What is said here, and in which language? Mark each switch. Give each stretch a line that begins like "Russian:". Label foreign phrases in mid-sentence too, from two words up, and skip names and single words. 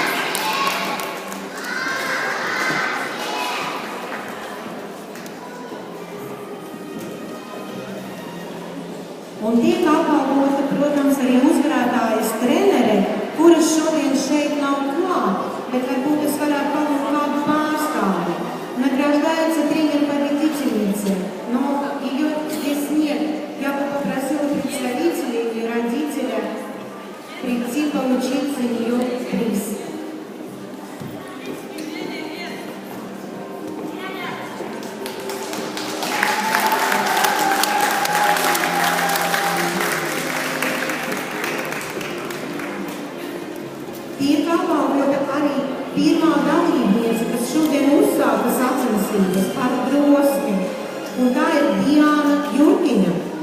Latvian: Un tiek apbalvota, protams, arī uzvarētājas trenere, kuras šodien šeit nav klāt, bet varbūt es varētu palūgt kādu pārstāvi.
Russian: Награждается тренер-победительница, но ее здесь нет. Я бы попросила представителей или родителя прийти получить за нее приз.
Latvian: Tiek apbalvota arī pirmā dalībniece, kas šodien uzsāka sacensības ar drosmi, un tā ir Diana Jurkina.